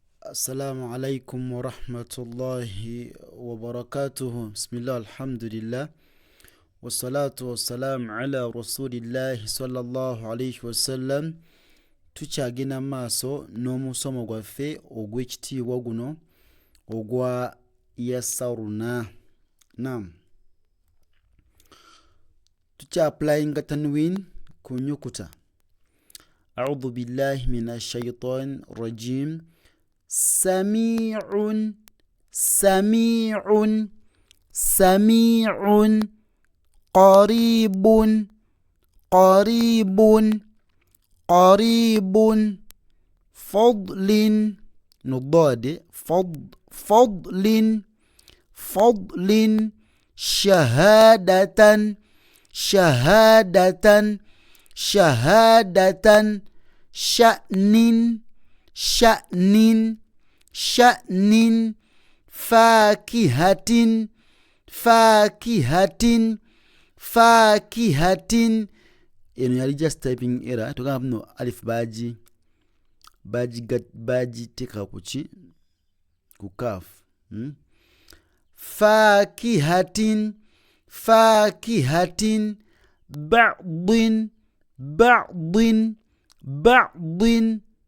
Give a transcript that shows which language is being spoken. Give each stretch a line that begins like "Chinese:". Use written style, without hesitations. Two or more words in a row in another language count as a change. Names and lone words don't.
Arabic: السلام عليكم ورحمة الله وبركاته. بسم الله الحمد لله والصلاة والسلام على رسول الله صلى الله عليه وسلم.
Ganda: Tukyagenda maaso n'omusomo gwaffe ogw'ekitiibwa guno ogwa yasaruna. Naam, tukyaplayinga tanwin ku nyukuta.
Arabic: أعوذ بالله من الشيطان الرجيم. سميعٌ، سميعٌ، سميعٌ. قريبٌ، قريبٌ، قريبٌ. Fadlin, nudade, فضلٍ، فضلٍ. شهادةً، شهادةً، شهادةً. شأنٍ، شأنٍ، شأنٍ. فاكهةٍ، فاكهةٍ، فاكهةٍ.
Ganda: Eno yali
English: just typing error.
Ganda: Tugamba no alif baji teka kuki ku kaf.
Arabic: فاكهةٍ، فاكهةٍ. بعدٍ، بعدٍ، بعدٍ.